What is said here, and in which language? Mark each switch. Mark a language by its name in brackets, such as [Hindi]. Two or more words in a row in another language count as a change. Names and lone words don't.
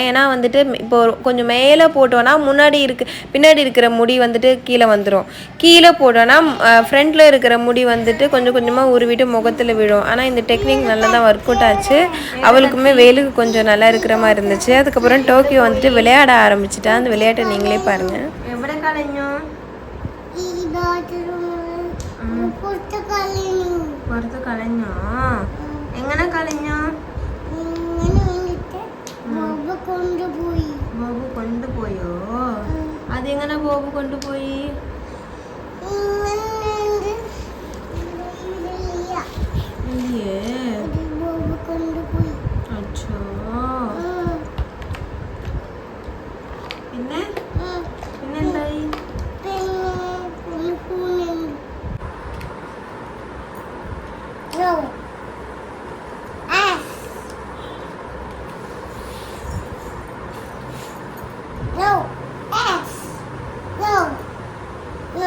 [Tamil] ஏன்னா வந்துட்டு இப்போ கொஞ்சம் மேலே போட்டோன்னா பின்னாடி இருக்கிற முடி வந்துட்டு கீழே வந்துடும். கீழே போட்டோன்னா ஃப்ரண்ட்டில் இருக்கிற முடி வந்துட்டு கொஞ்சம் கொஞ்சமாக உருவிட்டு முகத்தில் விழும். ஆனால் இந்த டெக்னிக் நல்லா தான் ஒர்க் அவுட் ஆச்சு. அவளுக்குமே வெயிலுக்கு கொஞ்சம் நல்லா இருக்கிற மாதிரி இருந்துச்சு. அதுக்கப்புறம் டோக்கியோ வந்துட்டு விளையாட ஆரம்பிச்சிட்டா. அந்த விளையாட்டை நீங்களே பாருங்கள். எவ்வளோ காலையும் [Malayalam] പുറത്ത് കളഞ്ഞോ? എങ്ങനെ കളഞ്ഞോ? ബോബു കൊണ്ടുപോയോ? അതെങ്ങനെ ബോബു കൊണ്ടുപോയി? അച്ഛോ. പിന്നെന്തായി? [English] No. S. No. S. No. No.